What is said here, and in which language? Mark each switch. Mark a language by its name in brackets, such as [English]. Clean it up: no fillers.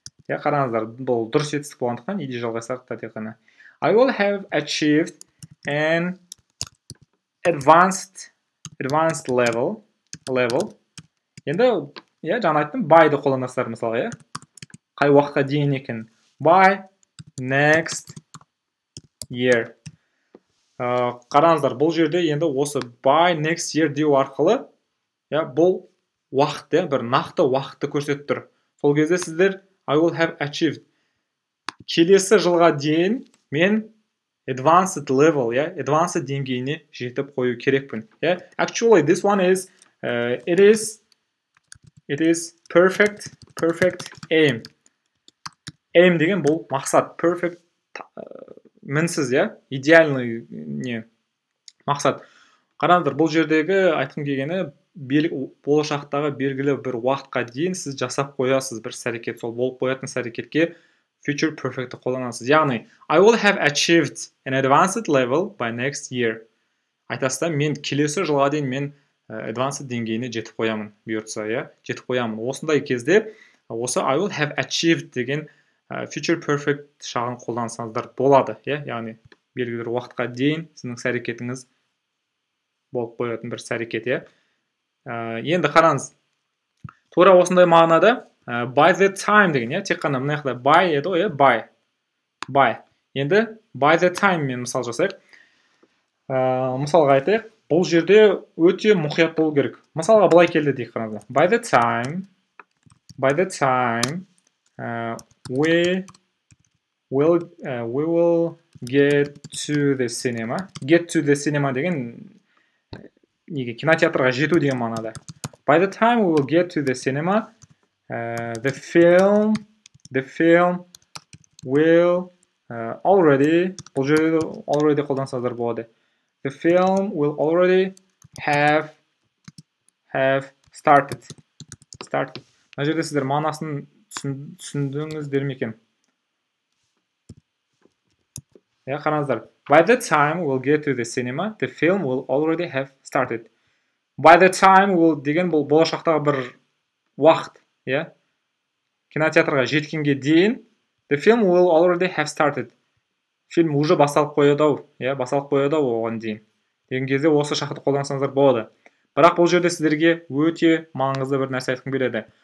[Kazakh] Қараңыздар, бұл дұрыс етістік болғандықтан, иде жалғайсақ та тек қана. [English] I will have achieved an advanced level. [Kazakh] Енді, жаңа айттым, by-ды қолданасыздар мысалға, қай уақытқа дейін екен. [English] By next year. [Kazakh] Қараңыздар, бұл жерде енді осы [English] by next year [Kazakh] деу арқылы, бұл уақыт, бір нақты уақытты көрсетіп тұр. Сол кезде сіздер [English] I will have achieved. [Kazakh] Келесі жылға дейін мен advanced level, advanced деңгейіне жетіп қою керекпін. [English] Actually, this one is, it is perfect aim. [Kazakh] Aim деген бұл мақсат. Perfect мінсіз, идеальный мақсат. Қараңыздар, бұл жердегі айтқым келгені, болашақтағы белгілі бір уақытқа дейін сіз жасап қоясыз бір іс-әрекет, сол болып қоятын іс-әрекетке future perfect'ті қолданасыз. [English] Яғни, I will have achieved an advanced level by next year. [Kazakh] Айтасызда, мен келесі жылға дейін мен advanced деңгейіне жетіп қоямын, бұйыртса, жетіп қоямын. Осындай кезде, осы [English] I will have achieved [Kazakh] деген future perfect шағын қолдансаңыздар болады, яғни белгілі бір уақытқа дейін сіздің іс-әрекетіңіз болып қоятын бір іс-әрекет, Енді қараңыз, тура осындай мағынада by the time деген, тек қана мына жақта by еді ғой, by. Енді by the time мен мысал жасайық. Мысалға айтайық, бұл жерде өте мұқият болу керек. Мысалға былай келді дейік, қараңыздар. [English] By the time we will get to the cinema. Get to the cinema [Kazakh] деген кинотеатрға жету деген мағынада. [English] By the time we will get to the cinema, the film will already, [Kazakh] бұл жерде already қолдансаңыздар болады. [English] The film will already have started. [Kazakh] Мына жерде сіздер мағынасын түсіндіңіздер ме екен? Қараңыздар. [English] By the time we'll get to the cinema, the film will already have started. By the time will [Kazakh] деген бұл болашақтағы бір уақыт, кинотеатрға жеткенге дейін [English] the film will already have started. [Kazakh] Фильм уже басталып қояды ау, басталып қояды ау оған дейін. Деген кезде осы шақты қолдансаңыздар болады. Бірақ бұл жерде сіздерге өте маңызды бір нәрсе айтқым келеді.